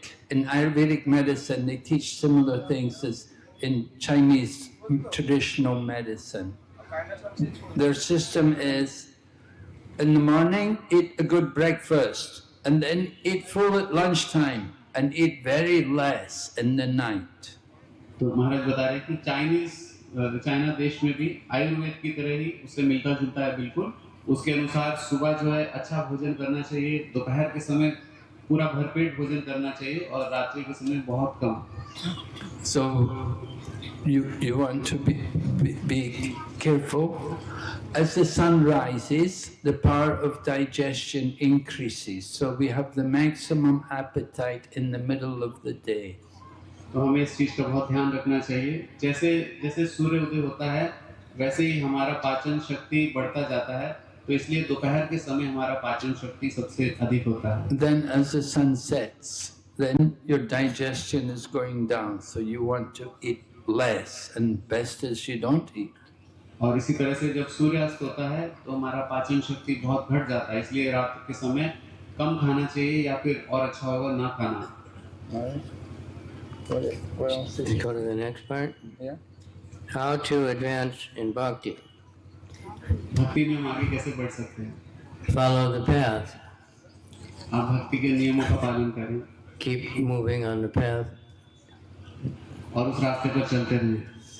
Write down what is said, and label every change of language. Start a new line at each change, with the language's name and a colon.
English: In Ayurvedic medicine, they teach similar things as in Chinese traditional medicine. Their system is, in the morning, eat a good breakfast, and then eat full at lunchtime, and eat very less in the night.
Hindi: तो महाराज बता रहे कि China देश में भी आयुर्वेद की तरह ही उससे मिलता जुलता है बिल्कुल. उसके अनुसार सुबह जो है अच्छा भोजन करना चाहिए, दोपहर के समय पूरा भरपेट भोजन करना चाहिए और रात्रि के समय बहुत कम.
English: So you want to be careful. As the sun rises, the power of digestion increases. So we have the maximum appetite in the middle of the day.
Hindi: तो हमें इस चीज का बहुत ध्यान रखना चाहिए. जैसे जैसे सूर्य उदय होता है वैसे ही हमारा पाचन शक्ति बढ़ता जाता है. तो इसलिए दोपहर के समय हमारा पाचन शक्ति सबसे अधिक होता है.
English: Then as the sun sets, then your digestion is going down. So you want to eat less, and best is you don't eat.
Hindi: और इसी तरह से जब सूर्यास्त होता है तो हमारा पाचन शक्ति बहुत घट जाता है, इसलिए रात के समय कम खाना चाहिए या फिर और अच्छा होगा ना खाना।
English: What else is Go to the next part. Yeah. How to advance in bhakti.
Hindi: भक्ति में हम आगे कैसे बढ़ सकते हैं?
English: Follow the path.
Hindi: आप भक्ति के नियमों का पालन करें
English: Keep moving on the path.
Hindi: और उस रास्ते पर चलते रहें।